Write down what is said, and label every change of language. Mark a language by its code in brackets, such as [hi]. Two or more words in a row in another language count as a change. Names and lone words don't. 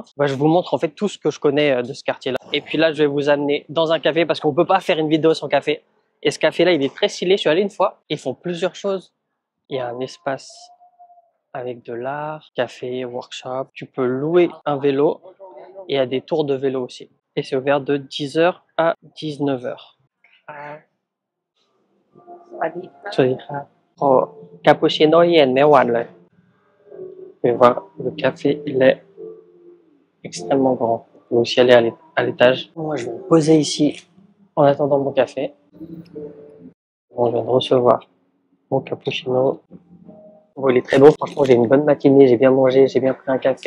[fr] Je vous montre en fait tout ce que je connais de ce quartier-là. Et puis là, je vais vous amener dans un café, parce qu'on peut pas faire une vidéo sans café. Et ce café-là, il est très stylé. Je suis allé une fois. Ils font plusieurs choses. Il y a un espace avec de l'art, café, workshop. Tu peux louer un vélo et il y a des tours de vélo aussi. Et c'est ouvert de 10h à 19h. [th] สวัสดีครับขอคาปูชิโน่เย็นไม่หวานเลย [fr] Mais voilà, le café il est extrêmement grand. Je vais aussi aller à l'étage. Moi je vais me poser ici en attendant mon café. Bon, je viens de recevoir mon cappuccino. Bon, il est très bon, franchement j'ai une bonne matinée, j'ai bien mangé, j'ai bien pris un café.